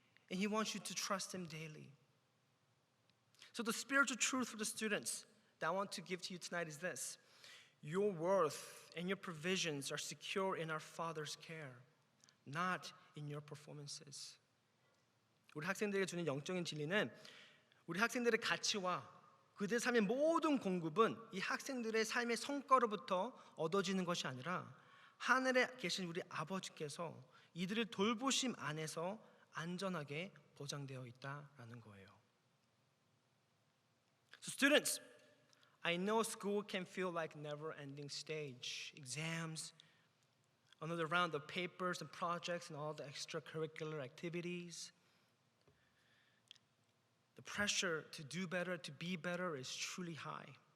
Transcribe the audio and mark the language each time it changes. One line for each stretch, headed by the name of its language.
English: And He wants you to trust Him daily. So the spiritual truth for the students that I want to give to you tonight is this. Your worth and your provisions are secure in our Father's care, not in your performances.
Korean: 우리 학생들에게 주는 영적인 진리는 우리 학생들의 가치와 그들의 삶의 모든 공급은 이 학생들의 삶의 성과로부터 얻어지는 것이 아니라 하늘에 계신 우리 아버지께서 이들을 돌보심 안에서 안전하게 보장되어 있다라는 거예요.
English: So students, I know school can feel like never-ending stage. Exams, another round of papers and projects and all the extracurricular activities. The pressure to do better, to be better is truly high.